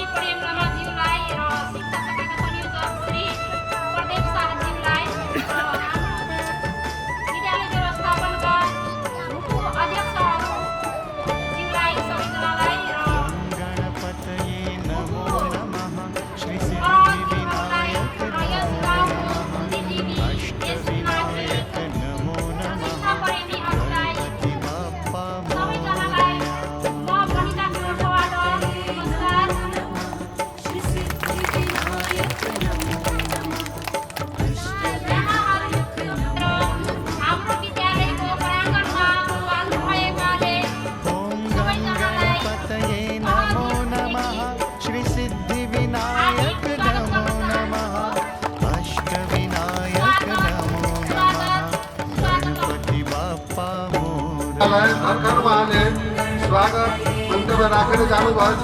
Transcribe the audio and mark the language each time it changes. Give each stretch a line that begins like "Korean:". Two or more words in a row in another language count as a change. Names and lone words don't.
Nepali: प्रेम लामाज्यूलाई र शिक्षा शाखाका संयोजक श्री प्रदीप शाहज्यूलाई र विद्यालय व्यवस्थापनका अध्यक्षज्यूलाई सबैजनालाई र
Sanskrit: गणपतये नमो नमः श्री सिद्धिविनायक सिद्धिविनायक
Nepali: यस गाउँको बुद्धिजीवी यसमाथि
Sanskrit: नमो नमः
Nepali: शिक्षा प्रेमी हजुरलाई
Sanskrit: गणपति बाप्पा
Nepali: सबैजनालाई म वनिता कोटबाट नमस्कार।
Sanskrit: श्री सिद्धिविनायक नमो नमः
Nepali: हाम्रो विद्यालयको प्राङ्गणमा पाल्नुभएकाले
Sanskrit: ॐ गणपतये नमो नमः श्री सिद्धिविनायक नमो नमः अष्टविनायक नमो नमः
Marathi: गणपति बाप्पा मोरया
Nepali: भर्खर उहाँले स्वागत मन्तव्य राखेर जानुभएको छ।